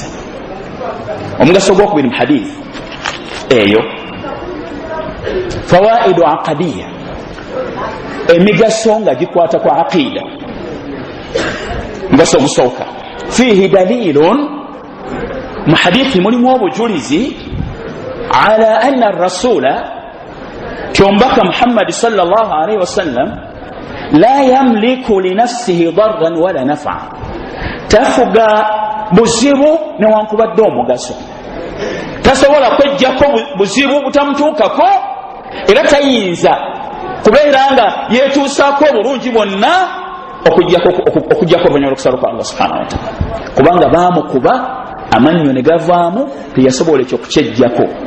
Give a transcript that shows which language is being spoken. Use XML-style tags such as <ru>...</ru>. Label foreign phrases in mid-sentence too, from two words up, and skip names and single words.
<lg>Omugaso gw'okubiri mu hadithi eyo</lg> <ar>فوائد عقدية,</ar> <lg>emigaso nga gikwata kwa aqida. Mugaso ogusooka</lg> <ar>فيه دليل,</ar> <lg>mu hadithi mulimu obujulizi</lg> <ar>على أن الرسول</ar> <lg>kyombaka Muhammad</lg> <ar>صلى الله عليه وسلم لا يملك لنفسه ضرا ولا نفعا,</ar> <lg>tafuga buzibu newankubadde omugaso, tasobola kwejjako buzibu butamutuukako, era tayinza kubeera nga yetuusaako obulungi bwonna okujjako oluvannyuma lw'okusala kwa Allah</lg> <ar>سبحانه وتعالى,</ar> <lg>kubanga baamukuba amannyo ne gavaamu teyasobola ekyo kukyejjako.</lg>